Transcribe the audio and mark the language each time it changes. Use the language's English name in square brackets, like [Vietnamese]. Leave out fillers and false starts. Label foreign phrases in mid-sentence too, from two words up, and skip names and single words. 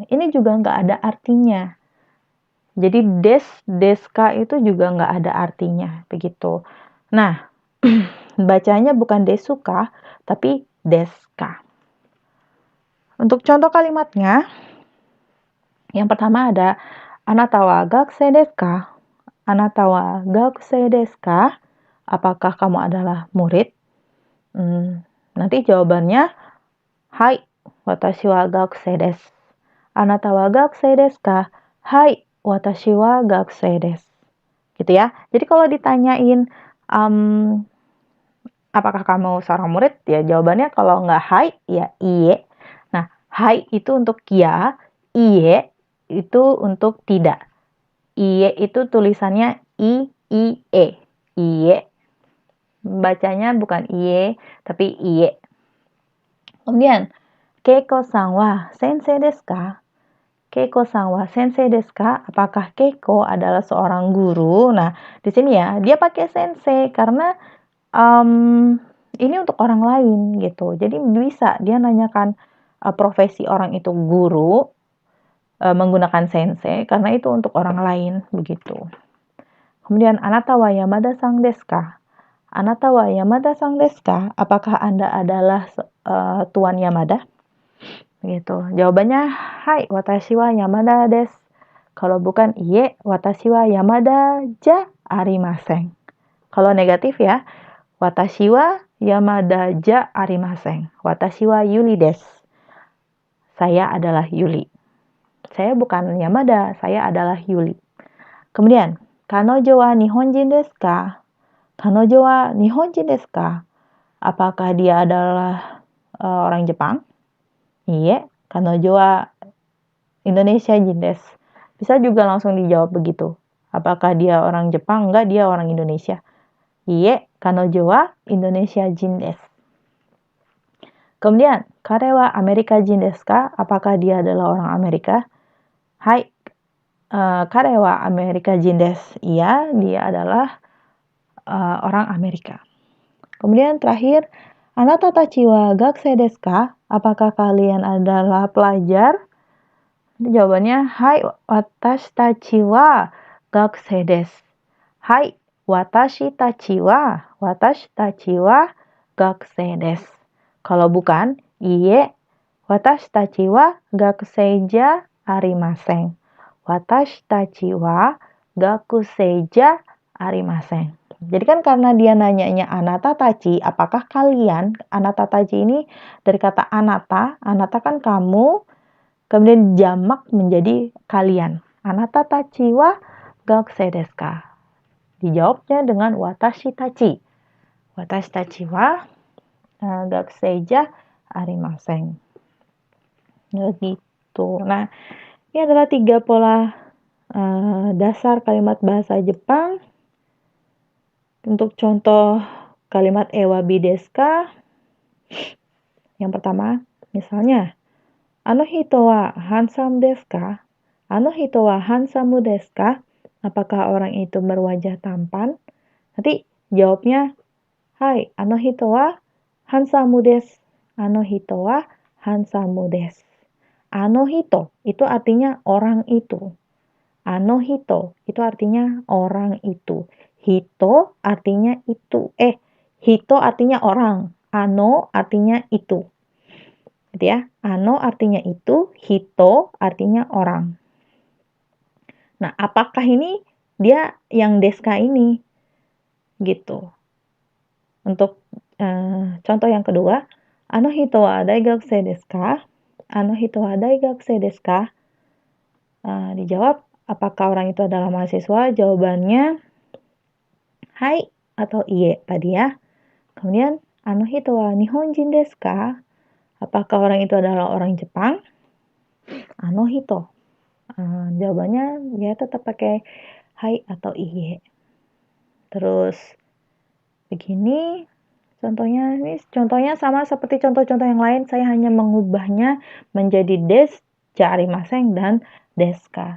[Indonesian] Ini juga nggak ada artinya. Jadi deska itu juga nggak ada artinya. Begitu. Nah, bacanya bukan desuka, tapi deska. Untuk contoh kalimatnya, yang pertama ada [Japanese] あなたは学生ですか? あなたは学生ですか? [Indonesian] Apakah kamu adalah murid? Nanti jawabannya, hai, [Japanese] 私は学生です. あなたは学生ですか？はい、私は学生です. [Indonesian] Gitu ya. Jadi kalau ditanyain, apakah kamu seorang murid? Ya jawabannya kalau nggak hai, ya iye. Nah, hai itu untuk ya, iye itu untuk tidak. Iye itu tulisannya i-e. Iye. Bacanya bukan iye, tapi iye. Kemudian, [Japanese] ケイコさんは先生ですか? ケイコさんは先生ですか? [Indonesian] Apakah Keiko adalah seorang guru? Nah, di sini ya, dia pakai sensei karena ini untuk orang lain gitu. Jadi bisa dia nanyakan profesi orang itu guru menggunakan sensei karena itu untuk orang lain begitu. Kemudian [Japanese] あなたは山田さんですか? あなたは山田さんですか? [Indonesian] Apakah Anda adalah Tuan Yamada? Begitu. Jawabannya hai, [Japanese] 私は山田です. [Indonesian] Kalau bukan iye, [Japanese] 私は山田じゃありません. [Indonesian] Kalau negatif ya, [Japanese] 私は山田じゃありません. 私はユリです. [Indonesian] Saya adalah Yuli. Saya bukan Yamada, saya adalah Yuli. Kemudian, [Japanese] 彼女は日本人ですか? 彼女は日本人ですか? [Indonesian] Apakah dia adalah orang Jepang? [Japanese] いや、彼女はインドネシア人です. [Indonesian] Bisa juga langsung dijawab begitu. Apakah dia orang Jepang? Enggak, dia orang Indonesia. Iya, [Japanese] 彼女はインドネシア人です. [Indonesian] Kemudian, [Japanese] 彼はアメリカ人ですか? [Indonesian] Apakah dia adalah orang Amerika? [Japanese] Hai, 彼はアメリカ人です. [Indonesian] Iya, dia adalah orang Amerika. Kemudian terakhir, [Japanese] あなたたちは学生ですか? [Indonesian] Apakah kalian adalah pelajar? Jawabannya, hai, [Japanese] 私たちは学生です. はい、私たちは学生です. [Indonesian] Kalau bukan, [Japanese] iye, 私たちは学生じゃありません. 私たちは学生じゃありません. [Indonesian] Jadi kan karena dia nanyanya [Japanese] あなたたち, [Indonesian] apakah kalian? [Japanese] あなたたち [Indonesian] ini dari kata anata kan kamu, kemudian jamak menjadi kalian. [Japanese] あなたたちは学生ですか? [Indonesian] Dijawabnya dengan [Japanese] 私たち. 私たちは学生じゃありません. [Indonesian] Begitu. Nah, ini adalah 3 pola dasar kalimat bahasa Jepang. Untuk contoh kalimat [Japanese] ewabi desu ka? [Indonesian] Yang pertama, misalnya, [Japanese] あの人はハンサムですか? あの人はハンサムですか? [Indonesian] Apakah orang itu berwajah tampan? Nanti jawabnya, hai, [Japanese] あの人はハンサムです. あの人はハンサムです. あの人 [Indonesian] itu artinya orang itu. [Japanese] あの人 [Indonesian] itu artinya orang itu. Hito artinya itu. Hito artinya orang. Ano artinya itu. Gitu ya. Ano artinya itu, hito artinya orang. Nah, apakah ini dia yang deska ini gitu. Untuk contoh yang kedua, [Japanese] あの人は大学生ですか? あの人は大学生ですか? [Indonesian] Dijawab, apakah orang itu adalah mahasiswa? Jawabannya hai atau iye tadi ya. Kemudian, [Japanese] あの人は日本人ですか? [Indonesian] Apakah orang itu adalah orang Jepang? [Japanese] あの人. [Indonesian] Jawabannya ya tetap pakai hai atau iye. Terus begini contohnya sama seperti contoh-contoh yang lain, saya hanya mengubahnya menjadi des, jaarimasen, dan deska.